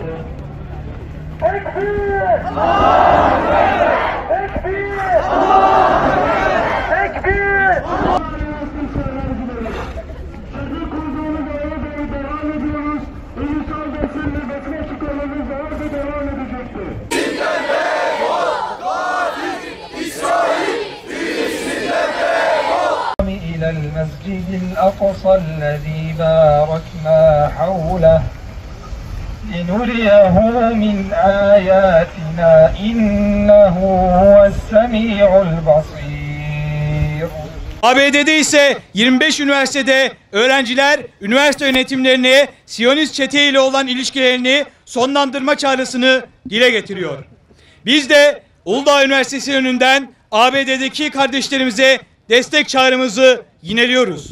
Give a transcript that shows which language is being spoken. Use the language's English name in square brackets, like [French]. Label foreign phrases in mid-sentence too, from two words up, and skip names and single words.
[Arabic] تكبير! الله أكبر! تكبير! الله أكبر! تكبير! [Turkish] Sözü kurduğumuz yolda devam ediyoruz. Ulusal basın nöbetine çıkmamız orada devam edecektir. [Arabic] إلى المسجد الأقصى الذي باركنا حوله لنريه من آياتنا إنه هو السميع البصير. [Turkish] ABD'de ise 25 üniversitede öğrenciler üniversite yönetimlerine Siyonist çete ile olan ilişkilerini sonlandırma çağrısını dile getiriyor. Biz de Uludağ Üniversitesi önünden ABD'deki kardeşlerimize destek çağrımızı yineliyoruz.